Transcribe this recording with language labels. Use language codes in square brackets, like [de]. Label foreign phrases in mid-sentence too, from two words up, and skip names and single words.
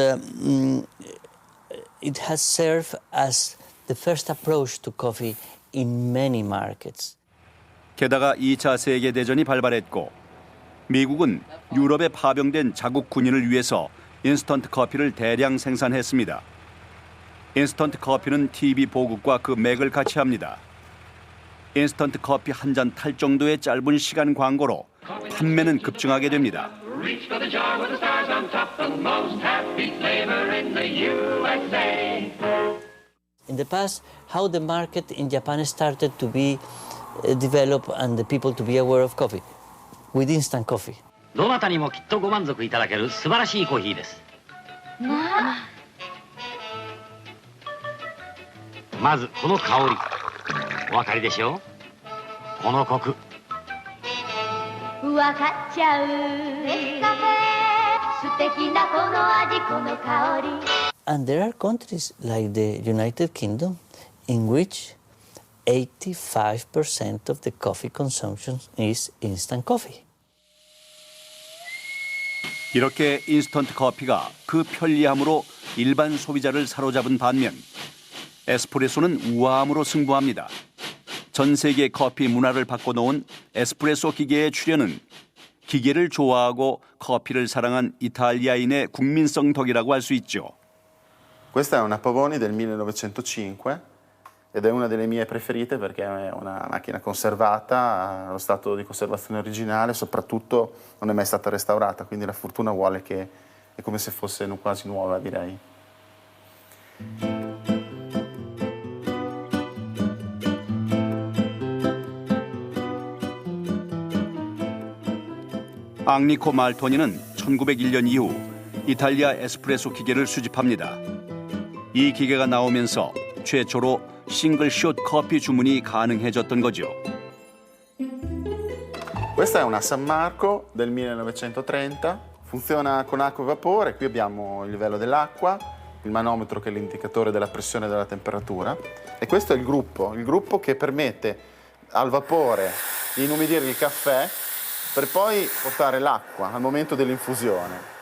[en] it has served as the first approach to coffee in many markets. [ko] 게다가 2차 세계대전이 발발했고 미국은 유럽에 파병된 자국 군인을 위해서 인스턴트 커피를 대량 생산했습니다. 인스턴트 커피는 TV 보급과 그 맥을 같이 합니다. 인스턴트 커피 한 잔 탈 정도의 짧은 시간 광고로 판매는 급증하게 됩니다. [en] In the past, how the market in Japan started to be developed and the people to be aware of coffee? With instant coffee. [ja] どなたにもきっとご満足いただける素晴らしいコーヒーです。まずこの香り、お分かりでしょう？このコク。分かっちゃう。ネスカフェ、素敵なこの味、この香り。 [en] And there are countries like the United Kingdom in which 85% of the coffee consumption is instant coffee. [ko] 이렇게 인스턴트 커피가 그 편리함으로 일반 소비자를 사로잡은 반면 에스프레소는 우아함으로 승부합니다. 전 세계 커피 문화를 바꿔놓은 에스프레소 기계의 출현은 기계를 좋아하고 커피를 사랑한 이탈리아인의 국민성 덕이라고 할 수 있죠. [it] Questa è una Pavoni del 1905 ed è una delle mie preferite perché è una macchina conservata, allo stato di conservazione originale, soprattutto non è mai stata restaurata, quindi la fortuna vuole che è come se fosse quasi nuova, direi. [ko] 앙리코 말토니는 1901년 이후 이탈리아 에스프레소 기계를 수집합니다. 이 기계가 나오면서 최초로 싱글숏 커피 주문이 가능해졌던 거죠. [it] Questa è una San Marco del 1930, funziona con acqua e vapore, qui abbiamo il livello dell'acqua il manometro che è l'indicatore della pressione e della temperatura, e questo è il gruppo che permette al vapore di inumidire il caffè per poi portare l'acqua al momento dell'infusione.